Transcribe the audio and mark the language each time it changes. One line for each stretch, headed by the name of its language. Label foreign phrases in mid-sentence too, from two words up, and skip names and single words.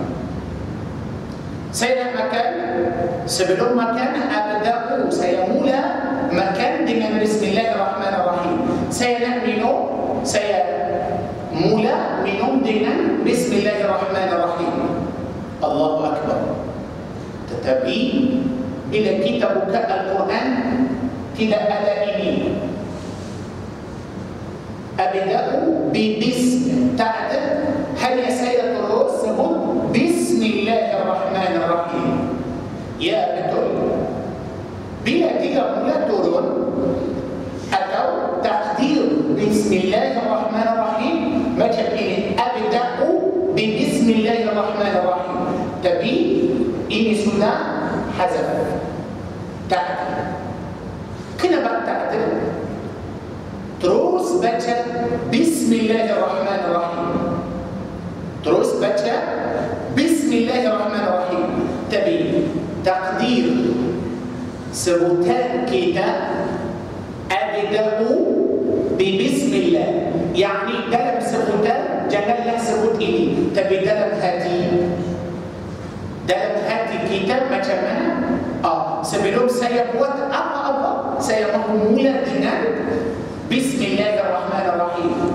Malay: Saya nak makan, sebelum makan abda'u, saya mula makan dengan Bismillahirrahmanirrahim. Saya nak minum, saya mula minum dengan Bismillahirrahmanirrahim.
Arabic: Allahu Akbar.
Malay: Tetapi bila kita buka Al-Quran, tidak ada ini.
Arabic: Abda'u bi-bism,
Malay: tak ada. Hanya saya terus sebut Bismillahirrahmanirrahim. Ya, betul. Bila tidak mula turun atau takdir Bismillahirrahmanirrahim, macam ini,
Arabic: abda'u bi-bismillahirrahmanirrahim.
Malay: Tapi ini sudah hazaf, takdir. Kenapa takdir? Terus baca Bismillahirrahmanirrahim, terus baca Bismillahirrahmanirrahim. Tapi takdir sebutan kita
Arabic: abda'u bi-bismillah,
Malay: yakni dalam sebutan janganlah sebut ini, tapi dalam hati, dalam hati kita macam mana? Sebelum saya buat apa-apa, saya mahu mula dengan Bismillahirrahmanirrahim.